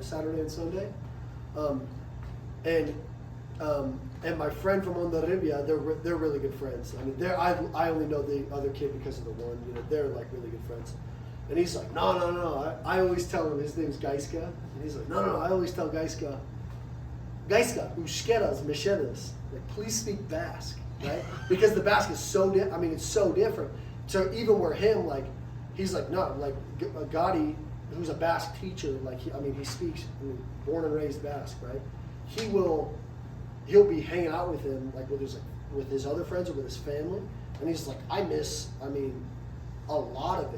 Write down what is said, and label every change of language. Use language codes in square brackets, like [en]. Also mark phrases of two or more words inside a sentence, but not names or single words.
[en] Saturday and Sunday. And my friend from Ondarribia, they're really good friends. I mean, I only know the other kid because of the one, you know, they're like really good friends. And he's like, no. I always tell him, his name's Gaiska. And he's like, no, I always tell Gaiska, [eu] euskaraz, mechedas. [en] Like, please speak Basque, right? Because the Basque is so, it's so different. So even where him, like, he's like, no, like, Gotti, who's a Basque teacher, like, he speaks, born and raised Basque, right? He'll be hanging out with him, like, with his other friends or with his family, and he's like, I miss, a lot of it.